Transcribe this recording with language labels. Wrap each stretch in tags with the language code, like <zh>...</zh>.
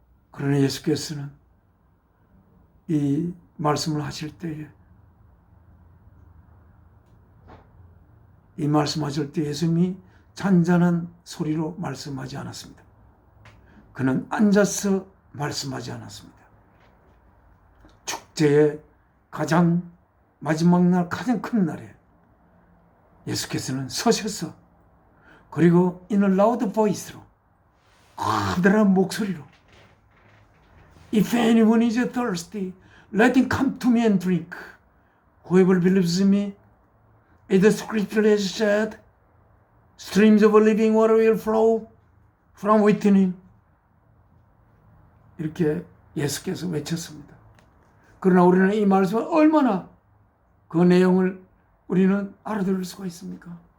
<ko>그러나 예수께서는 이 말씀을 하실 때에 이 말씀하실 때 예수님이 잔잔한 소리로 말씀하지 않았습니다. 그는 앉아서 말씀하지 않았습니다. 축제의 가장 마지막 날 가장 큰 날에 예수께서는 서셔서 그리고</ko> <en>in a loud voice로</en> <ko>커다란 목소리로</ko> <en>If anyone is thirsty, let him come to me and drink. Whoever believes in me, As the scripture has said, streams of living water will flow from within him.</en> <ko>이렇게 예수께서 외쳤습니다. 그러나 우리는 이 말씀을 얼마나 그 내용을 우리는 알아들을 수가 있습니까?</ko>